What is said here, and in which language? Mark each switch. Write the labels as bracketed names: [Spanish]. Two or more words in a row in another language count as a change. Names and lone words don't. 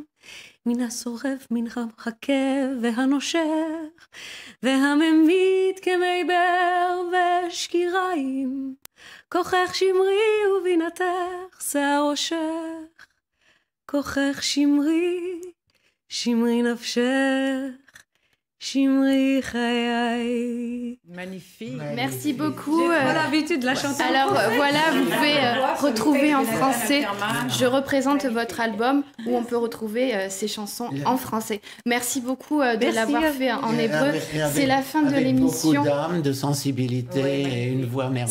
[Hebrew] מן השורף, מן המחכה והנושך, והממית כמי בר ושקיריים. כוחך שמרי ובינתך שיער ראשך. כוחך שמרי, שמרי נפשך, שמרי חיי. [French] Magnifique. Merci beaucoup. J'ai pas l'habitude de la chanter. Alors voilà, vous pouvez retrouver en français Je représente votre album où on peut retrouver ces chansons en français. Merci beaucoup de l'avoir fait en hébreu. C'est la fin de l'émission. Avec beaucoup d'âme, de sensibilité et une voix merveilleuse.